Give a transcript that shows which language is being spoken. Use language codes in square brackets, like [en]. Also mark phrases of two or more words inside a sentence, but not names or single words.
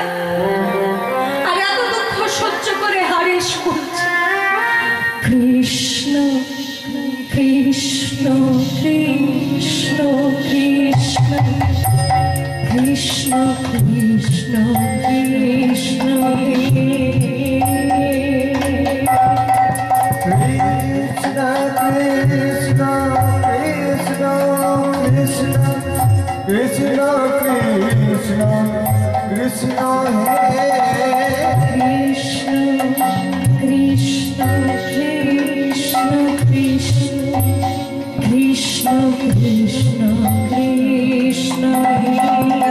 [bn] আর এত দুঃখ সহ্য করে হারিস বলছে, কৃষ্ণ কৃষ্ণ কৃষ্ণ কৃষ্ণ কৃষ্ণ কৃষ্ণ কৃষ্ণ [sa] Krishna Krishna Krishna Hare Krishna Krishna Krishna Krishna Krishna Krishna Hare